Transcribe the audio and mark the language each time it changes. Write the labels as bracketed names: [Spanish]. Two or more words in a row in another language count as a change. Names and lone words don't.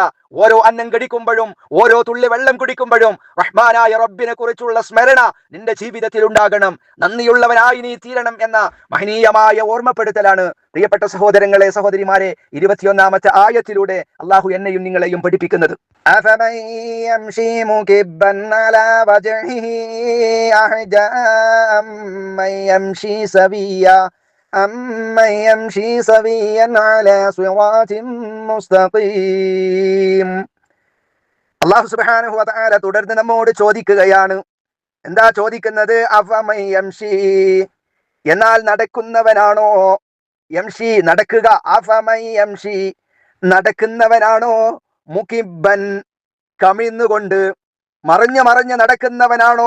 [Malayalam] ഓരോ അന്നം കടിക്കുമ്പോഴും, ഓരോ തുള്ളി വെള്ളം കുടിക്കുമ്പോഴും റഹ്മാനായ റബ്ബിനെ കുറിച്ചുള്ള സ്മരണ നിന്റെ ജീവിതത്തിൽ ഉണ്ടാകണം. നന്ദിയുള്ളവനായി നീ തീരണം എന്ന മഹനീയമായ ഓർമ്മപ്പെടുത്തലാണ് പ്രിയപ്പെട്ട സഹോദരങ്ങളെ, സഹോദരിമാരെ, 21-ാമത്തെ ആയത്തിലൂടെ അള്ളാഹു എന്നെയും നിങ്ങളെയും പഠിപ്പിക്കുന്നത്. [Arabic] أمن يمشي سويا على صراط مستقيم. [Malayalam] അല്ലാഹു [Arabic] سبحانه وتعالى [Malayalam] തുടർന്ന് നമ്മോട് ചോദിക്കുകയാണ്. എന്താ ചോദിക്കുന്നത്? [Arabic] أفمن يمشي, [Malayalam] എന്നാൽ നടക്കുന്നവനാണോ? യംശി നടക്കുക, [Arabic] أفمن يمشي [Malayalam] നടക്കുന്നവനാണോ? മുകിബ്ബൻ കമിഴ്ന്നുകൊണ്ട്, മറിഞ്ഞ് നടക്കുന്നവനാണോ?